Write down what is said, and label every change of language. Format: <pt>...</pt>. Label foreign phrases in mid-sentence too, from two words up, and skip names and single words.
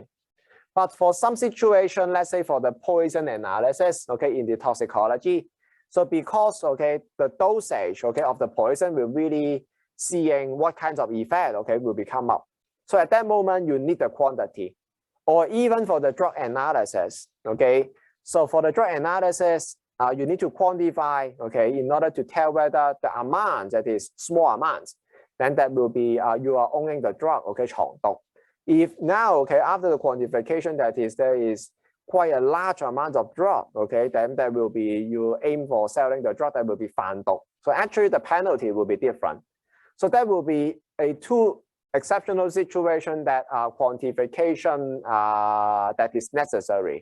<en>But for some situation, let's say for the poison analysis, okay, in the toxicology, so because, okay, the dosage, okay, of the poison will really seeing what kinds of effect, okay, will become up. So at that moment, you need the quantity. Or even for the drug analysis, okay, so for the drug analysis, you need to quantify, okay, in order to tell whether the amount that is small amounts, then that will be you are owning the drug, okay, 藏毒. If now, okay, after the quantification, that is there is quite a large amount of drug, okay, then that will be you aim for selling the drug, that will be 贩毒. So actually the penalty will be different. So that will be a two exceptional situation that quantification that is necessary.</en>